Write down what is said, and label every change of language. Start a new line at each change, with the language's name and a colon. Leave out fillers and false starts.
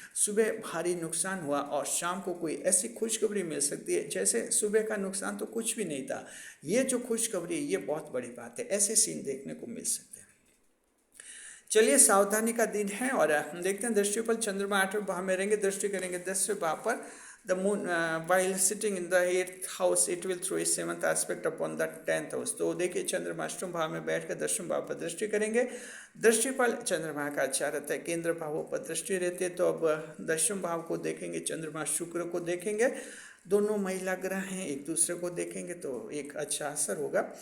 Hindi: सुबह भारी नुकसान हुआ और शाम को कोई ऐसी खुशखबरी मिल सकती है जैसे सुबह का नुकसान तो कुछ भी नहीं था। ये जो खुशखबरी, ये बहुत बड़ी बात है। ऐसे सीन देखने को मिल सकते हैं। चलिए, सावधानी का दिन है और देखते हैं दृष्टिफल। चंद्रमा 8वें भाव में रहेंगे, दृष्टि करेंगे 10वें भाव पर।
English: The moon, while sitting in the 8th house, it will throw its 7th aspect upon the 10th house।
Hindi: तो देखिए, चंद्रमा अष्टम भाव में बैठकर दशम भाव पर दृष्टि करेंगे। दृष्टिफल चंद्रमा का अच्छा रहता है, केंद्र भावों पर दृष्टि रहती है। तो अब दशम भाव को देखेंगे, चंद्रमा शुक्र को देखेंगे, दोनों महिला ग्रह हैं, एक दूसरे को देखेंगे तो एक अच्छा असर होगा।